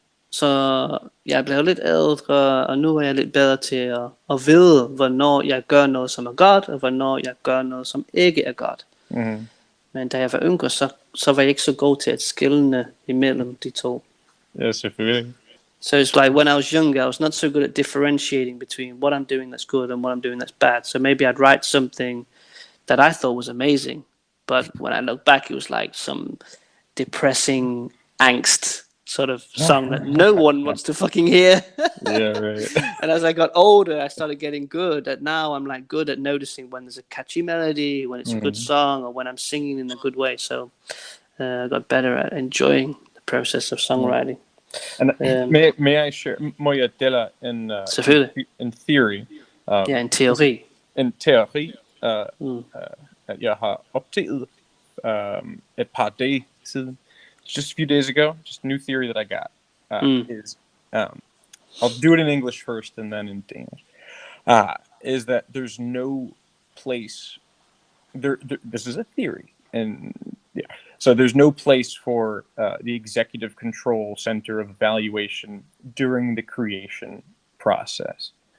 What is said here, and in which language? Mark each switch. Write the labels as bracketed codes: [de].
[da] Så jeg blev lidt ældre, og nu er jeg lidt bedre til at vide, hvornår jeg gør noget, som er godt, og hvornår jeg gør noget, som ikke er godt. Men da jeg var yngre, så var jeg ikke så god til at skelne imellem de to. Ja, selvfølgelig. [en] So it's like when I was younger, I was not so good at differentiating between what I'm doing that's good and what I'm doing that's bad. So maybe I'd write something that I thought was amazing, but when I look back, it was like some depressing angst sort of song that no one wants to fucking hear. Yeah, right. And as I got older, I started getting good at now I'm like good at noticing when there's a catchy melody, when it's a good song, or when I'm singing in a good way. So I got better at enjoying the process of songwriting. And may I share, [da] må jeg dele en [en] theory? [da] En teori. En teori, at jeg har opdaget et par dage siden. [en] Just a few days ago, just a new theory that I got is, I'll do it in English first and then in Danish, is that there's no place, this is a theory, and so there's no place for the executive control center of evaluation during the creation process.